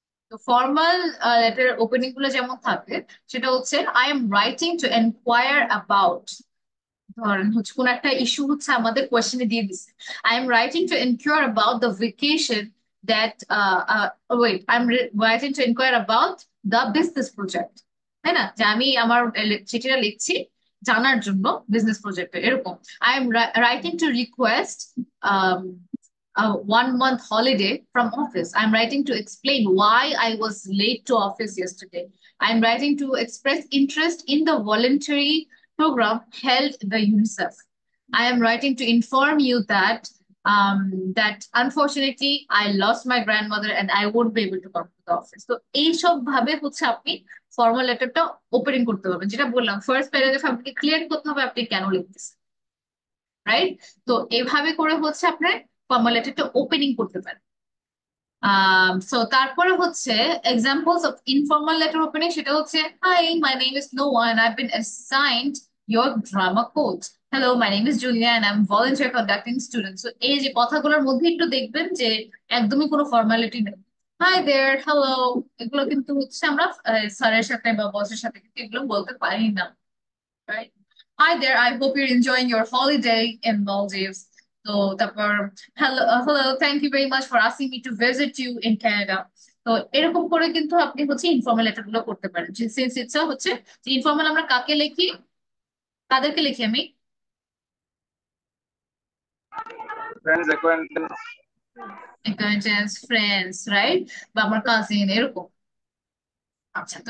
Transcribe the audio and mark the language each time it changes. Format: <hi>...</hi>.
<bn>তো formal letter opening গুলো যেমন থাকে, সেটা হচ্ছে</bn> <en>I am writing to enquire about,</en> <bn>ধরেন হচ্ছে কোন একটা ইস্যু হচ্ছে আমাদের কোয়েশ্চেনে দিয়ে দিচ্ছে,</bn> <en>I am writing to enquire about the vacation that, wait, I am writing to enquire about the business project.</en> <bn>তাই না? যে আমি আমার চিঠিটা লিখছি জানার জন্য বিজনেস প্রজেক্টে, এরকম।</bn> <en>I am writing to request a 1 month holiday from office. I'm writing to explain why I was late to office yesterday. I'm writing to express interest in the voluntary program held by UNICEF. I am writing to inform you that that unfortunately I lost my grandmother and I won't be able to come to the office.</en> <bn>তো এইসব ভাবে হচ্ছে আপনি formal লেটারটা opening করতে পারবেন, যেটা বললাম ফার্স্ট প্যারাগ্রাফ আপনাকে ক্লিয়ার করতে হবে আপনি কেন লিখতেছেন, রাইট? তো এভাবে করে হচ্ছে আপনার ফর্মাল লেটারটা ওপেনিং করতে পারেন।</bn> <en>So তারপরে হচ্ছে examples of informal letter opening, সেটা হচ্ছে hi my name is Noah and I've been assigned your drama coach. Hello, my name is Julia and I'm volunteer conducting students.</en> <bn>So এই যে কথাগুলোর মধ্যে একটু দেখবেন যে একদমই কোনো ফর্মালিটি নেই। হাই দেয়ার, হ্যালো, এগুলো কিন্তু হচ্ছে আমরা স্যারের সাথে বা বসের সাথে কিন্তু এগুলো বলতে পারি না, right?</bn> <en>Hi there, I hope you're enjoying your holiday in Maldives. তো তারপর hello, thank you very much for asking me to visit you in Canada.</en> <bn>তো এরকম করে কিন্তু আপনি হচ্ছে ইনফর্মাল লেটার গুলো করতে পারেন, যে সিন্স ইটস হচ্ছে যে ইনফর্মাল আমরা কাকে লিখি, কাদেরকে লিখি আমি</bn> <en>friends acquaintance</en> <bn>অ্যাকোয়েন্টেন্স, ফ্রেন্ডস, রাইট? বা আমার কাজিন, এরকম। আচ্ছা, তো</bn>